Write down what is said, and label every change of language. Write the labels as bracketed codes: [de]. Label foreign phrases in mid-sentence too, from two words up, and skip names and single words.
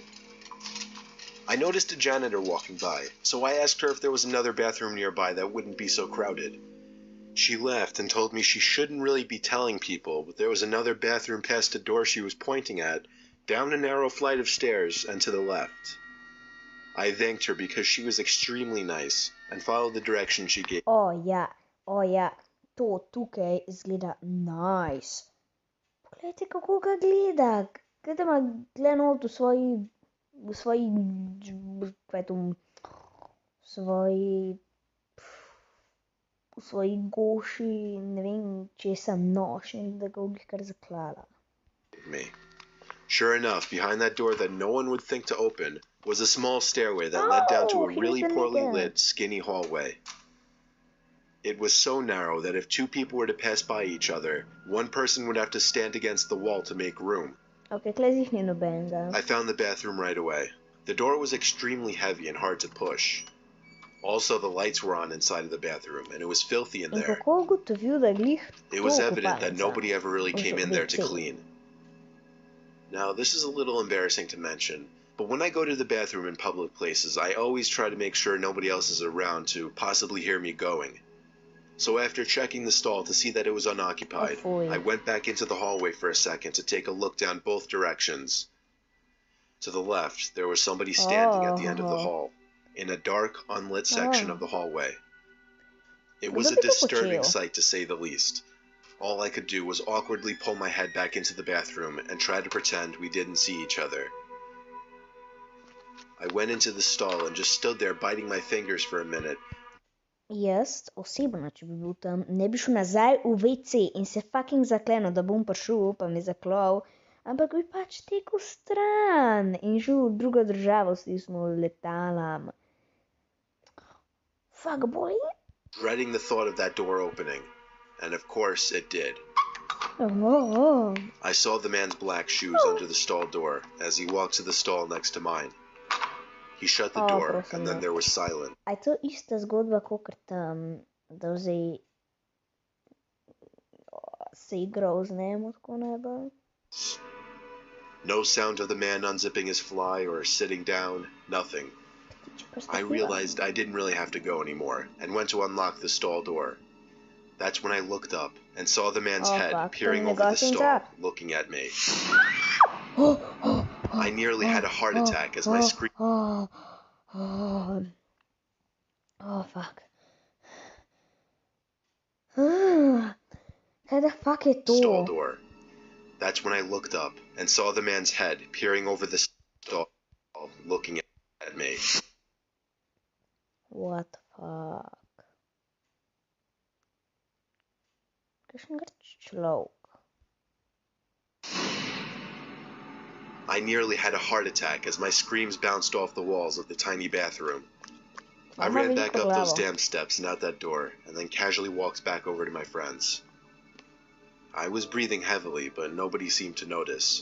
[en] I noticed a janitor walking by, so I asked her if there was another bathroom nearby that wouldn't be so crowded. She laughed and told me she shouldn't really be telling people, but there was another bathroom past the door she was pointing at, down a narrow flight of stairs and to the left. I thanked her because she was extremely nice and followed the direction she gave. [sl] Oh ja, to tukaj izgleda nice. Poglejte, kako ga gleda. Gleda ima glenot v svoji goši, ne vem, česa noš in da ga v kar zaklala. Me. [en] Sure enough, behind that door that no one would think to open was a small stairway that led down to a really poorly lit, skinny hallway. It was so narrow that if 2 people were to pass by each other, one person would have to stand against the wall to make room. [sl] Okay, tle jih ni nobenega. [en] I found the bathroom right away. The door was extremely heavy and hard to push. Also, the lights were on inside of the bathroom, and it was filthy in In there. [sl] kako ugotovil, da glih [en] It was [sl] to [en] evident that [sl] kopalnica? [en] nobody ever really came in there to [sl] WC. [en] clean. Now, this is a little embarrassing to mention, but when I go to the bathroom in public places, I always try to make sure nobody else is around to possibly hear me going. So after checking the stall to see that it was unoccupied, Oj. I went back into the hallway for a second to take a look down both directions. To the left, there was somebody standing at the end of the hall, in a dark, unlit section of the hallway. It was a [sl] Kdo bi to [en] disturbing [sl] počel? [en] sight to say the least. All I could do was awkwardly pull my head back into the bathroom and try to pretend we didn't see each other. I went into the stall and just stood there biting my fingers for a minute. [sl] Jaz osebno, če bi bil tam, ne bi šel nazaj v WC in se fucking zaklenil, da bom prišel, pa me zaklal, ampak bi pač tekel stran in šel v drugo državo, stisnil letalam. [en] Fuck boy. Dreading the thought of that door opening. And of course it did. Oh. I saw the man's black shoes under the stall door as he walked to the stall next to mine. He shut the door, [sl] prosim, [en] and then [sl] ne. [en] there was silence. [sl] A je to ista zgodba, kakor tam, da zdaj se igral z njim, tako najbolj? [en] No sound of the man unzipping his fly or sitting down, nothing. I realized I didn't really have to go anymore, and went to unlock the stall door. That's when I looked up and saw the man's head fuck, peering [sl] to [en] over the [sl] negosím [en] stall, [sl] zad. [en] looking at me. I nearly had a heart attack as my scream. Oh, fuck. [sl] Kaj da fuck je to? [en] Stall door. That's when I looked up and saw the man's head peering over the stall, looking at me. What the fuck? [sl] Kakšen človek. [en] I nearly had a heart attack as my screams bounced off the walls of the tiny bathroom. I ran back up those damn steps and out that door, and then casually walked back over to my friends. I was breathing heavily, but nobody seemed to notice.